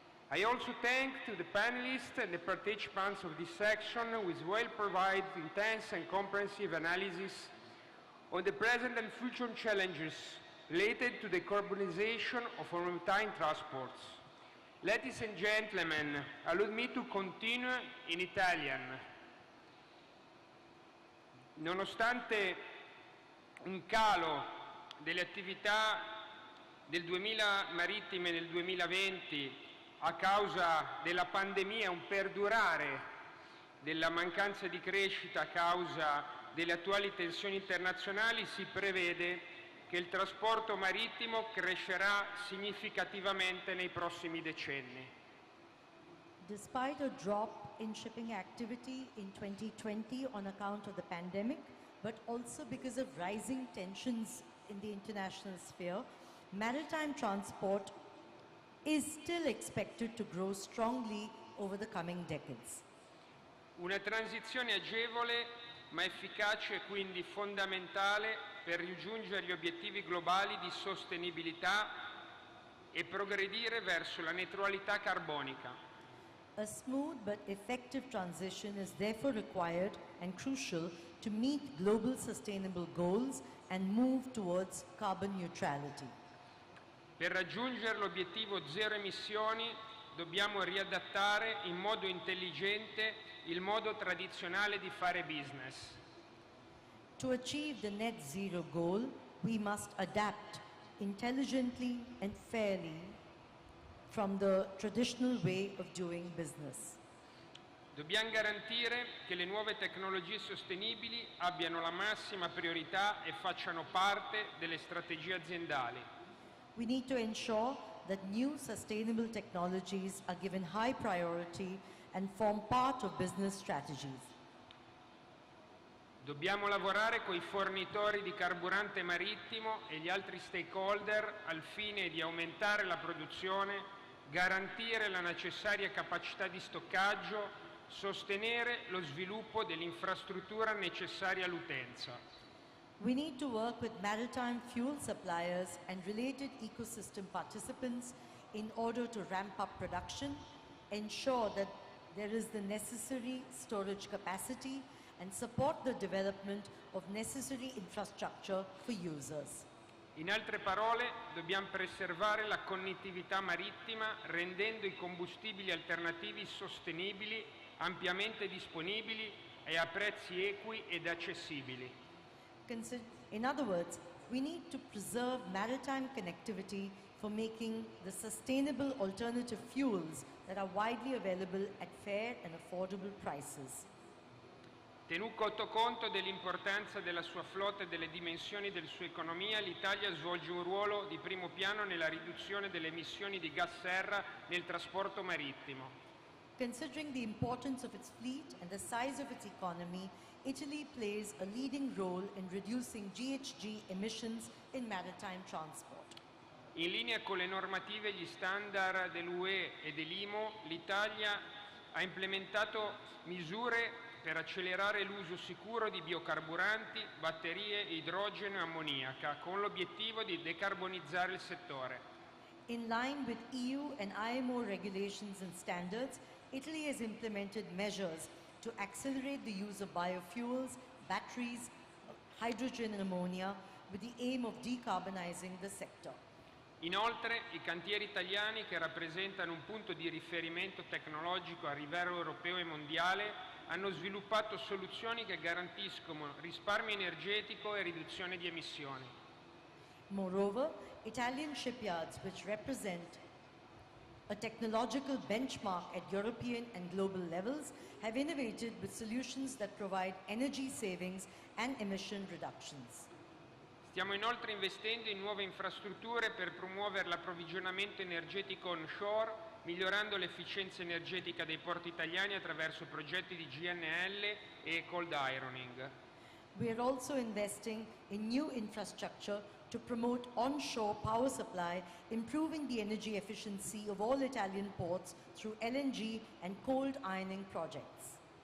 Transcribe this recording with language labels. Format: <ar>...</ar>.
<en>I also thank to the panelists and the participants of this section which will provide intense and comprehensive analysis on the present and future challenges related to the decarbonization of our maritime transports. Ladies and gentlemen, allow me to continue in Italian.</en> <it>Nonostante un calo delle attività del 2000 marittime nel 2020 a causa della pandemia, un perdurare della mancanza di crescita a causa delle attuali tensioni internazionali, si prevede che il trasporto marittimo crescerà significativamente nei prossimi decenni.</it> <en>Despite a drop in shipping activity in 2020 on account of the pandemic, but also because of rising tensions in the international sphere, maritime transport is still expected to grow strongly over the coming decades.</en> <it>Una transizione agevole ma efficace e quindi fondamentale per raggiungere gli obiettivi globali di sostenibilità e progredire verso la neutralità carbonica.</it> <en>A smooth but effective transition is therefore required and crucial to meet global sustainable goals and move towards carbon neutrality.</en> <it>Per raggiungere l'obiettivo zero emissioni dobbiamo riadattare in modo intelligente il modo tradizionale di fare business.</it> <en>To achieve the net zero goal, we must adapt intelligently and fairly from the traditional way of doing business.</en> <it>Dobbiamo garantire che le nuove tecnologie sostenibili abbiano la massima priorità e facciano parte delle strategie aziendali.</it> <en>We need to ensure that new sustainable technologies are given high priority and form part of business strategies.</en> <it>Dobbiamo lavorare con i fornitori di carburante marittimo e gli altri stakeholder al fine di aumentare la produzione, garantire la necessaria capacità di stoccaggio, sostenere lo sviluppo dell'infrastruttura necessaria all'utenza.</it> <en>We need to work with maritime fuel suppliers and related ecosystem participants in order to ramp up production, ensure that there is the necessary storage capacity, and support the development of necessary infrastructure for users.</en> <it>In altre parole, dobbiamo preservare la connettività marittima rendendo i combustibili alternativi sostenibili, ampiamente disponibili e a prezzi equi ed accessibili.</it> <en>In other words, we need to preserve maritime connectivity for making the sustainable alternative fuels that are widely available at fair and affordable prices.</en> <it>Tenuto conto dell'importanza della sua flotta e delle dimensioni della sua economia, l'Italia svolge un ruolo di primo piano nella riduzione delle emissioni di gas serra nel trasporto marittimo.</it> <en>Considering the importance of its fleet and the size of its economy, Italy plays a leading role in reducing GHG emissions in maritime transport.</en> <it>In linea con le normative e gli standard dell'UE e dell'IMO, l'Italia ha implementato misure per accelerare l'uso sicuro di biocarburanti, batterie, idrogeno e ammoniaca, con l'obiettivo di decarbonizzare il settore.</it> <en>In line with EU and IMO regulations and standards, Italy has implemented measures to accelerate the use of biofuels, batteries, hydrogen and ammonia with the aim of decarbonizing the sector.</en> <it>Inoltre, i cantieri italiani, che rappresentano un punto di riferimento tecnologico a livello europeo e mondiale, hanno sviluppato soluzioni che garantiscono risparmio energetico e riduzione di emissioni.</it> <en>Moreover, Italian shipyards, which represent a technological benchmark at European and global levels, have innovated with solutions that provide energy savings and emission reductions.</en> <it>Stiamo inoltre investendo in nuove infrastrutture per promuovere l'approvvigionamento energetico onshore, migliorando l'efficienza energetica dei porti italiani attraverso progetti di GNL e cold ironing.</it> <en>We are also investing in new infrastructure to promote onshore power supply, improving the energy efficiency of all Italian ports through LNG and cold ironing projects.</en>